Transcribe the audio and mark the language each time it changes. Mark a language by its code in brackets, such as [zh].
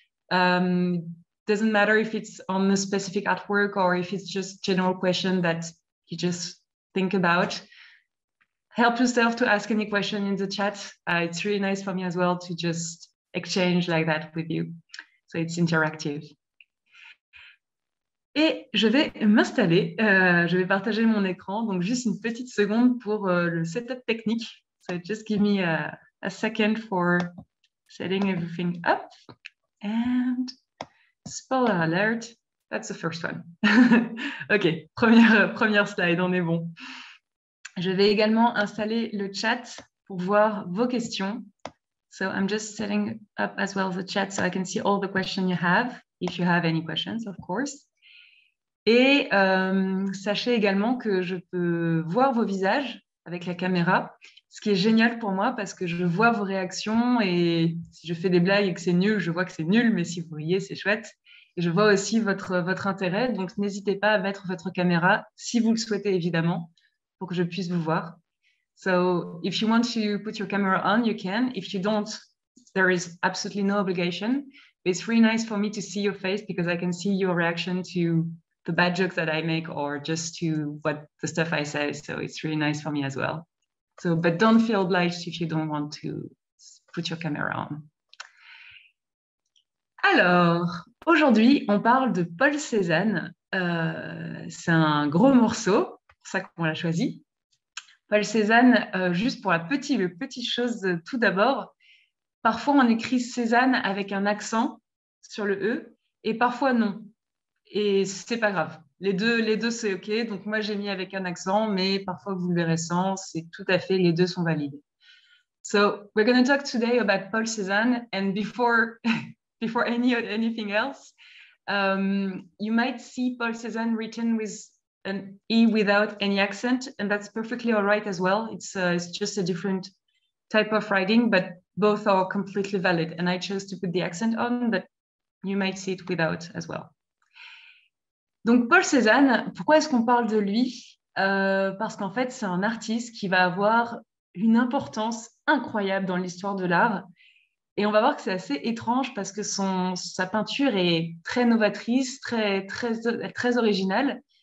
[en] Doesn't matter if it's on a specific artwork or if it's just general question that you just think about. Help yourself to ask any question in the chat. It's really nice for me as well to just exchange like that with you. So it's interactive. [fr] Et je vais m'installer, je vais partager mon écran, donc juste une petite seconde pour le setup technique. [en] So just give me a second for setting everything up. And spoiler alert, that's the first one. [fr] OK, première slide, on est bon. Je vais également installer le chat pour voir vos questions. [en] So I'm just setting up as well the chat so I can see all the questions you have, if you have any questions, of course. [fr] Et sachez également que je peux voir vos visages avec la caméra, ce qui est génial pour moi parce que je vois vos réactions et si je fais des blagues et que c'est nul, je vois que c'est nul, mais si vous riez, c'est chouette. Et je vois aussi votre intérêt, donc n'hésitez pas à mettre votre caméra, si vous le souhaitez évidemment, pour que je puisse vous voir. [en] So if you want to put your camera on, you can. If you don't, there is absolutely no obligation. It's really nice for me to see your face because I can see your reaction to the bad jokes that I make or just to the stuff I say. So it's really nice for me as well. So, but don't feel obliged if you don't want to put your camera on. [fr] Alors, aujourd'hui, on parle de Paul Cézanne. C'est un gros morceau, c'est pour ça qu'on l'a choisi. Paul Cézanne, juste pour le petit chose tout d'abord, parfois on écrit Cézanne avec un accent sur le E et parfois non. Et c'est pas grave. Les deux c'est OK. Donc, moi, j'ai mis avec un accent, mais parfois, vous le verrez sans. C'est tout à fait, les deux sont valides. [en] So, we're going to talk today about Paul Cézanne. And before anything else, you might see Paul Cézanne written with an E without any accent. And that's perfectly all right as well. It's just a different type of writing, but both are completely valid. And I chose to put the accent on, but you might see it without as well. [fr] Donc, Paul Cézanne, pourquoi est-ce qu'on parle de lui? Parce qu'en fait, c'est un artiste qui va avoir une importance incroyable dans l'histoire de l'art. Et on va voir que c'est assez étrange parce que sa peinture est très novatrice, très originale.